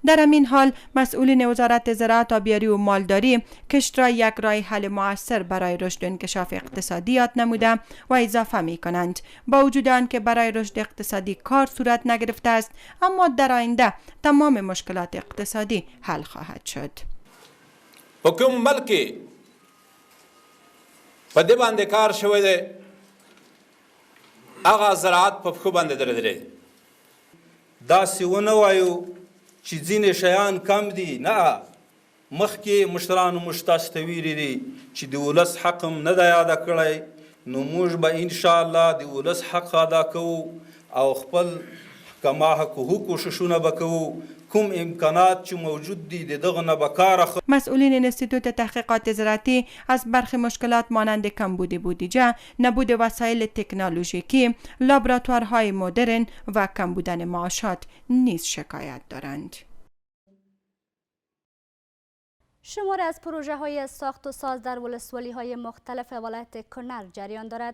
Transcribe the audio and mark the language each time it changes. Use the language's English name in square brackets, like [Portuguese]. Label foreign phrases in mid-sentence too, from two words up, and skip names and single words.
[Persian] در همین حال مسئولین وزارت زراعت، آبیاری و مالداری کشت را یک راه حل مؤثر برای رشد و انکشاف اقتصادی یاد نموده و اضافه می‌کنند با وجود آنکه برای رشد اقتصادی کار صورت نگرفته است، اما در آینده تمام مشکلات اقتصادی حل خواهد شد. [Pashto] په کوم ملک په دې باندې کار شوی دی هغه زراعت په پښو باندې درېدلی. داسې ونه وایو چې ځینې شیان کم دي، نه، مخکې مشرانو موږ تاسو ته ویلي دي چې د ولس حق هم نه دی ادا کړی، نو موږ به انشاءالله د ولس حق ادا کوو او خپل کما حقوقو کوششونه به کوو کوم امکانات چې موجود دي د دغه نه به کار اخلي. [Persian] مسئولین انستیتوت تحقیقات زراعتی از برخی مشکلات مانند کمبود بودجه، نبود وسایل تکنولوژیکی، لابراتوارهای مدرن و کم بودن معاشات نیز شکایت دارند. شمار از پروژه های ساخت و ساز در ولسوالی های مختلف ولایت کنر جریان دارد.